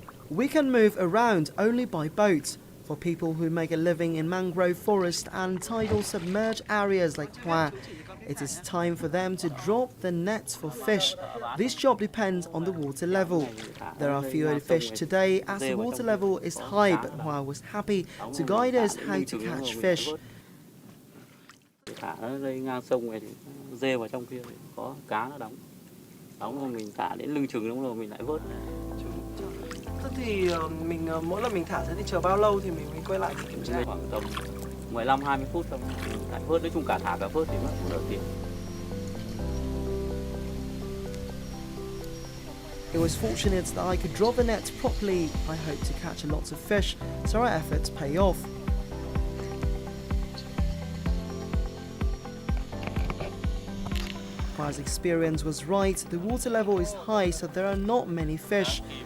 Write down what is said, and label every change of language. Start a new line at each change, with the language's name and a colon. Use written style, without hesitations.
English: We can move around only by boat. For people who make a living in mangrove forest and tidal submerged areas like Hoanh, it is time for them to drop the nets for fish. This job depends on the water level. There are fewer fish today as the water level is high, but Hoanh was happy to guide us how to catch fish.
Vietnamese: Thả nó đây ngang sông này thì dê vào trong kia thì có cá nó đóng rồi mình thả đến lưng chừng đúng rồi mình lại vớt. Thế thì mình mỗi lần mình thả thế thì chờ bao lâu thì mình mới quay lại kiểm tra? Khoảng tầm 15-20 phút xong mình lại vớt, nói chung cả thả cả vớt thì mất một nửa tiếng.
English: It was fortunate that I could drop the net properly. I hope to catch lots of fish, so our efforts pay off. Hoang's experience was right. The water level is high, so there are not many fish.